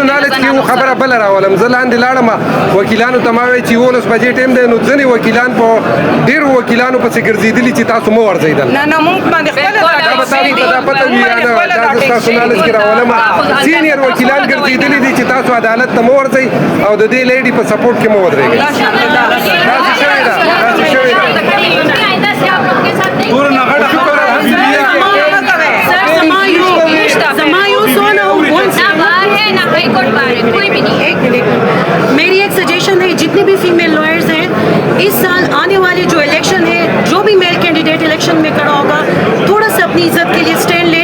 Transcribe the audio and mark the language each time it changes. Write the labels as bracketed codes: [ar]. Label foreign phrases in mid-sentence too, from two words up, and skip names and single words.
[ps] دی خبره بله راولم زه لاندې لاړم وکیلانو ته ما وایي چې 11 بجې ټایم دی نو ځینې وکیلان په ډېرو وکیلانو پسې ګرځېدلي چې تاسو مه ورځئ دلته نه موږ باندې خپله دا پته وي دا ستاسو نالج کې راولم سینیر وکیلان ګرځېدلي دي چې تاسو عدالت ته مه ورځئ او د دې لیډي په سپورټ کې مه ودرېږئ داسې شوې ده [ur] میری ایک سجیشن ہے جتنے بھی [en] female lawyers [ur] ہیں اس سال آنے والے جو الیکشن ہے جو بھی [en] male candidate [ur] الیکشن میں کھڑا ہوگا تھوڑا سا اپنی عزت کے لیے اسٹینڈ لے